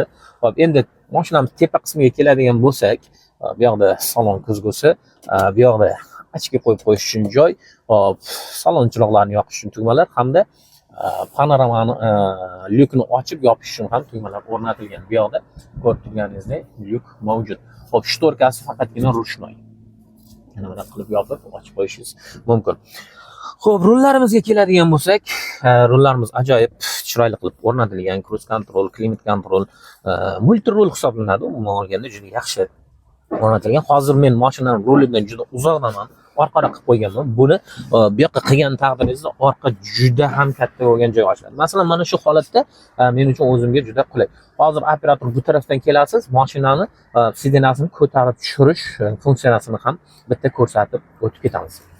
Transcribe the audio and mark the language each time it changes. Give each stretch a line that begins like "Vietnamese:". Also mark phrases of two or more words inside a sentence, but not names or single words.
Uzbek: Hop, endi mashinamiz tepa qismiga keladigan bo'lsak, bu yoqda salon ko'zgusi, bu yoqda ichga qo'yib qo'yish uchun joy, hop, salon chiroqlarini yoqish uchun tugmalar hamda panoramani lyukni ochib yopish uchun ham tugmalar o'rnatilgan. Bu yoqda ko'rib turganingizdek lyuk mavjud. Hop, shtorkasi faqatgina ruchnoy. Yana buni qilib yopib ochib qo'yishingiz mumkin. Xo'p, rullarimizga keladigan bo'lsak, rullarimiz ajoyib chiroyli qilib o'rnatilgan.
English: Cruise control, climate control,
Uzbek: multi rul hisoblanadi. Umuman olganda juda yaxshi o'rnatilgan. Hozir men mashinaning rulidan juda uzoqdaman. Orqaroq qilib qo'yganman. Buni bu yoqqa qilgan taqdiringizda orqa juda ham katta bo'lgan joy ochiladi. Masalan, mana shu holatda men uchun o'zimga juda qulay. Hozir operator bu tarafdan kelasiz, mashinani sidenasini ko'tarib tushirish funksiyasini ham bitta ko'rsatib o'tib ketamiz.